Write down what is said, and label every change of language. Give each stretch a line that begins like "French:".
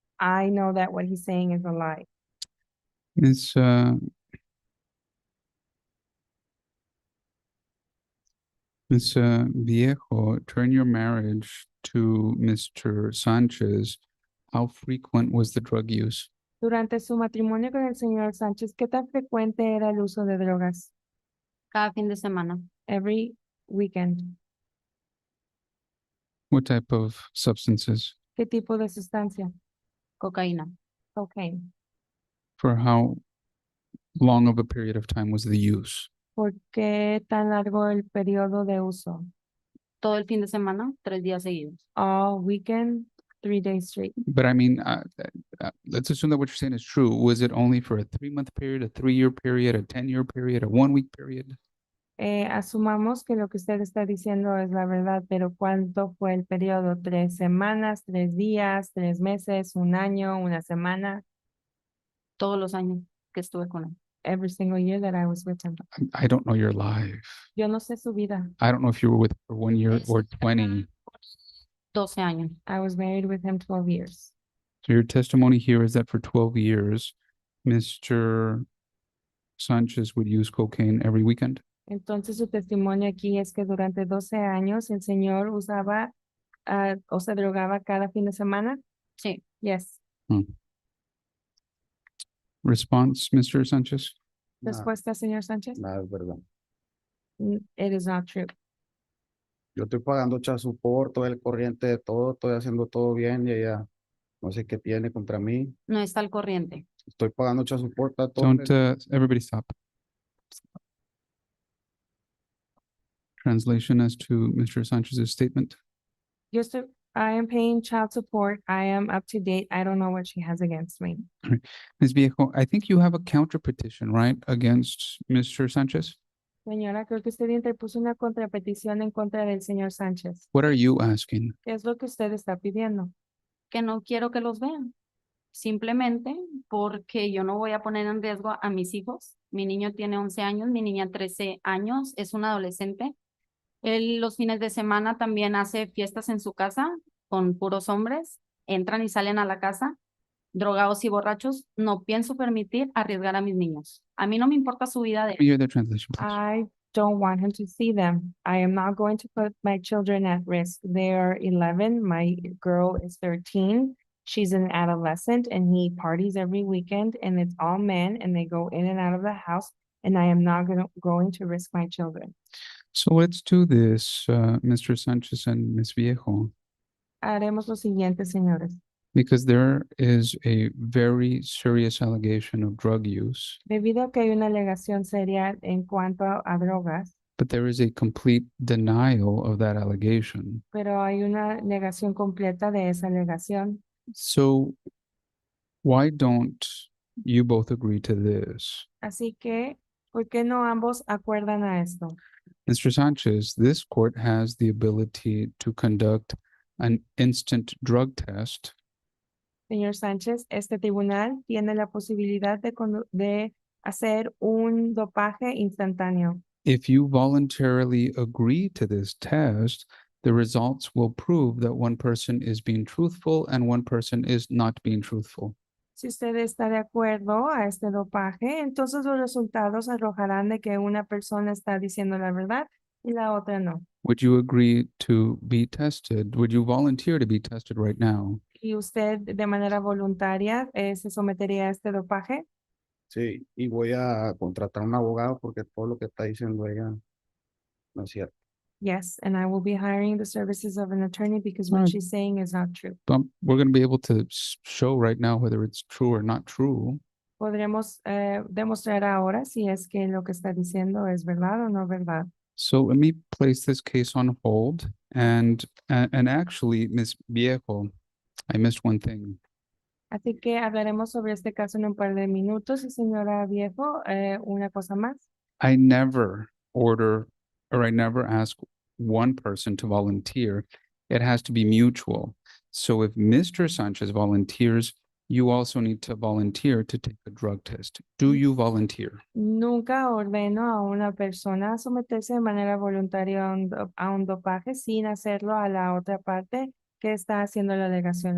English: I know that what he's saying is a lie. Ms. Viejo, during your marriage to Mr. Sanchez, how frequent was the drug use?
Spanish: Durante su matrimonio con el señor Sánchez, ¿qué tan frecuente era el uso de drogas? Cada fin de semana.
English: Every weekend. What type of substances?
Spanish: ¿Qué tipo de sustancia? Cocaína.
English: Cocaine. For how long of a period of time was the use?
Spanish: ¿Por qué tan largo el periodo de uso? Todo el fin de semana, 3 días seguidos.
English: All weekend, 3 days straight. But I mean, let's assume that what you're saying is true. Was it only for a 3-month period, a 3-year period, a 10-year period, a 1-week period?
Spanish: Asumamos que lo que usted está diciendo es la verdad, pero ¿cuánto fue el periodo? ¿3 semanas, 3 días, 3 meses, 1 año, 1 semana? Todos los años que estuve con él.
English: Every single year that I was with him. I don't know your life.
Spanish: Yo no sé su vida.
English: I don't know if you were with him for 1 year or 20.
Spanish: 12 años.
English: I was married with him 12 years. So your testimony here is that for 12 years, Mr. Sanchez would use cocaine every weekend?
Spanish: Entonces su testimonio aquí es que durante 12 años el señor usaba o se drogaba cada fin de semana. Sí.
English: Yes. Response, Mr. Sanchez?
Spanish: Respuesta, señor Sánchez. Nada es verdad.
English: It is not true.
Spanish: Yo estoy pagando child support, todo el corriente de todo, estoy haciendo todo bien y ella no sé qué tiene contra mí. No está al corriente. Estoy pagando child support a todo.
English: Don't, everybody stop. Translation as to Mr. Sanchez's statement.
Spanish: Yo estoy
English: I am paying child support. I am up to date. I don't know what she has against me. Ms. Viejo, I think you have a counter petition, right, against Mr. Sanchez?
Spanish: Señora, creo que usted interpuso una contrapetición en contra del señor Sánchez.
English: What are you asking?
Spanish: ¿Qué es lo que usted está pidiendo? Que no quiero que los vean. Simplemente porque yo no voy a poner en riesgo a mis hijos. Mi niño tiene 11 años, mi niña 13 años, es un adolescente. Él los fines de semana también hace fiestas en su casa con puros hombres. Entran y salen a la casa, drogados y borrachos. No pienso permitir arriesgar a mis niños. A mí no me importa su vida de
English: Let me hear the translation, please. I don't want him to see them. I am not going to put my children at risk. They are 11. My girl is 13. She's an adolescent and he parties every weekend and it's all men and they go in and out of the house. And I am not going to risk my children. So let's do this, Mr. Sanchez and Ms. Viejo,
Spanish: Haremos lo siguiente, señores.
English: because there is a very serious allegation of drug use,
Spanish: Debido a que hay una alegación seria en cuanto a drogas,
English: but there is a complete denial of that allegation.
Spanish: pero hay una negación completa de esa alegación.
English: So why don't you both agree to this?
Spanish: Así que, ¿por qué no ambos acuerdan a esto?
English: Mr. Sanchez, this court has the ability to conduct an instant drug test
Spanish: Señor Sánchez, este tribunal tiene la posibilidad de hacer un dopaje instantáneo.
English: if you voluntarily agree to this test. The results will prove that one person is being truthful and one person is not being truthful.
Spanish: Si usted está de acuerdo a este dopaje, entonces los resultados arrojarán de que una persona está diciendo la verdad y la otra no.
English: Would you agree to be tested? Would you volunteer to be tested right now?
Spanish: ¿Y usted de manera voluntaria se sometería a este dopaje? Sí, y voy a contratar un abogado porque todo lo que está diciendo ella no es cierto.
English: Yes, and I will be hiring the services of an attorney because what Right. she's saying is not true. We're going to be able to show right now whether it's true or not true.
Spanish: Podremos demostrar ahora si es que lo que está diciendo es verdad o no verdad.
English: So let me place this case on hold. And actually, Ms. Viejo, I missed one thing.
Spanish: Así que hablaremos sobre este caso en un par de minutos. Y señora Viejo, una cosa más.
English: I never order or I never ask one person to volunteer. It has to be mutual. So if Mr. Sanchez volunteers, you also need to volunteer to take a drug test. Do you volunteer?
Spanish: Nunca ordeno a una persona a someterse de manera voluntaria a un dopaje sin hacerlo a la otra parte que está haciendo la alegación.